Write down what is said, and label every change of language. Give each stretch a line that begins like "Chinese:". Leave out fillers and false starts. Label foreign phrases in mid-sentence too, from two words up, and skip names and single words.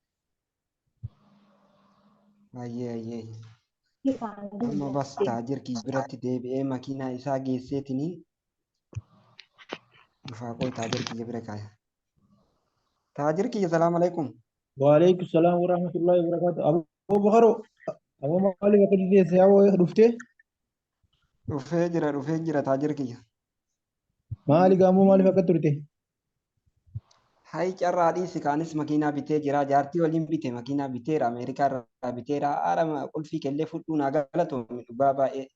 Oromo: Hayyee. hifaan Amma bas taajirkii biratti deebi'ee makiinaa isaa geesseetini dhufaa qoy taajirkii bira kaaya. Taajirkii
Arabic: سلام عليكم. وعليكم السلام ورحمة الله وبركاته.
Oromo: Abu Bakaro, Abu Mali bakka jireessa yaa dhuftee? Dhufee jira taajirkii. Maali gaammoo maaliif akka turte? Hayi carraa dhiisi kaanis makiinaa bitee jira. Jaartii waliin bite makiinaa biteera. Ameerikaa irraa biteera. Haadha qulfii kellee fudhuu naa galatoomi dhugaa baay'ee.